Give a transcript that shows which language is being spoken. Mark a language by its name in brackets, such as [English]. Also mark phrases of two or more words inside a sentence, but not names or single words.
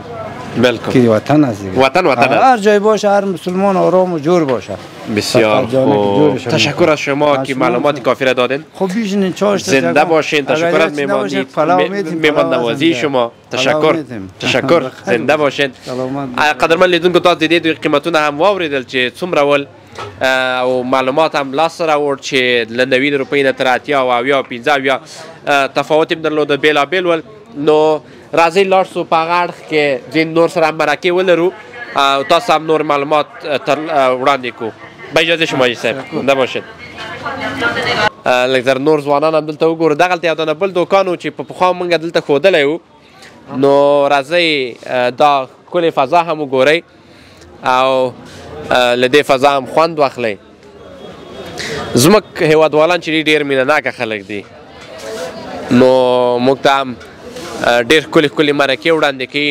[Persian] بالکل. که وطن است دیگه. وطن است. هر جای باشه هر مسلمان آرام و جور باشه. بسیار خوب. تشکر از شما که معلومات کافی را دادین. خب بیشین چاش زنده باشین. تشکر از میهمان نوازی شما. تشکر زنده باشین. [Pashto] قدرمن لیدونکو تاسو د دې قیمتونه هم واوریدل چې څومره ول او معلومات هم لاس راوړ چې له 90 روپۍ نه تر 80 او 50 تفاوت هم درلوده بیلابیل ول. نو راځئ لاړ شو په هغه اړخ کې ځینې نور سره مرکې ولرو او تاسو هم نور معلومات وړاندې کړو. [Persian] با اجازه شما حاجي صاحب زنده باشید. [Pashto] لږ زر نور ځوانان هم دلته وګورو. دغلته یو دانه بل دوکان و چې په پخوا موږ دلته ښودلی وو. نو راځئ دا ښکلې فضا هم وګورئ او له دې فضا هم خوند واخلئ. زموږ هېوادوالان چې ډېر مینه ناکه خلک دي نو موږ ته هم ډېر ښکلې ښکلې مرکې وړاندې کوي.